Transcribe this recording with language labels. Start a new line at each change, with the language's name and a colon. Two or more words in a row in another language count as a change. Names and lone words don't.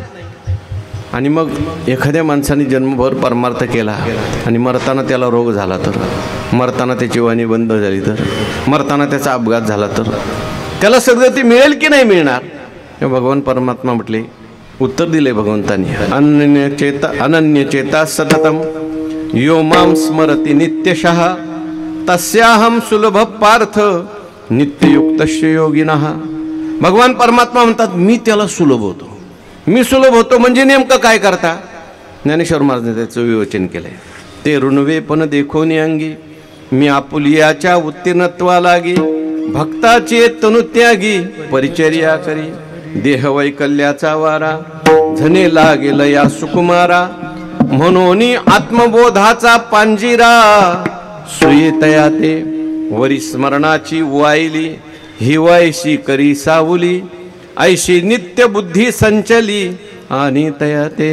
Marathi: आणि मग एखाद्या माणसाने जन्मभर परमार्थ केला आणि मरताना त्याला रोग झाला तर, मरताना त्याची वाणी बंद झाली तर, मरताना त्याचा अपघात झाला तर त्याला सद्गती मिळेल की नाही मिळणार? भगवान परमात्मा म्हटले, उत्तर दिले भगवंतांनी,
Sanskrit: अनन्यचेता सततम यो मां स्मरति नित्यशः तस्याहम सुलभ पार्थ नित्ययुक्तस्य योगिनः.
Marathi: भगवान परमात्मा म्हणतात मी त्याला सुलभ होतो. मी सुलभ होतो म्हणजे नेमकं काय करता? ज्ञानेश्वर महाराजांनी त्याचं विवेचन केलंय. ते ऋणवे पण देखोनी अंगी मी आपुलियाच्या उत्तीर्णत्वा लागी भक्ताचे तनुत्यागी परिचर्या करी देह वैकल्याचा वारा झने लागेल या सुकुमारा म्हणून आत्मबोधाचा पांजिरा सुयेतया ते वरी स्मरणाची वाईली हिवायशी करी सावली ऐशी नित्य बुद्धी संचली आणि तया ते.